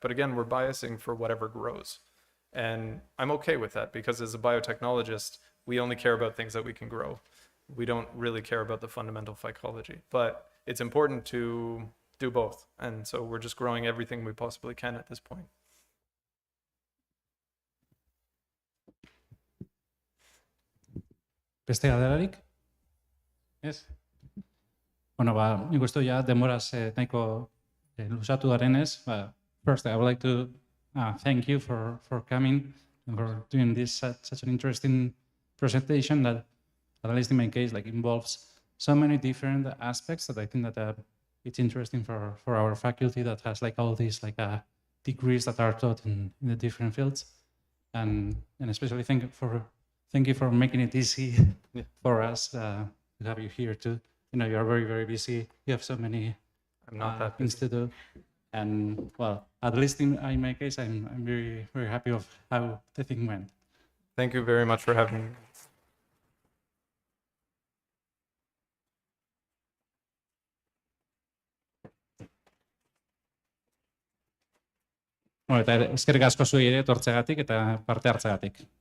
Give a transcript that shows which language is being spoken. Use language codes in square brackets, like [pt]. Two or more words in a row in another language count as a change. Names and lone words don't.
[en] But again, we're biasing for whatever grows. And I'm okay with that because as a biotechnologist, we only care about things that we can grow. We don't really care about the fundamental phycology, but it's important to do both. And so we're just growing everything we possibly can at this point. [eu] Beste galderarik? Ez? Bueno, nik uste ja demoraz nahiko luzatu garenez. [en] First, I would like to thank you for coming and for doing this such an interesting presentation that, at least in my case, involves so many different aspects that I think that it's interesting for our faculty that has all these degrees that are taught in the different fields, and especially thank you for making it easy for us to have you here too. You are very, very busy. You have so many I'm not that things to do. And well, at least in my case, I'm very, very happy of how the thing went. Thank you very much for having me. [eu] Bueno, eta eskerrik asko zuei ere etortzegatik eta parte hartzegatik.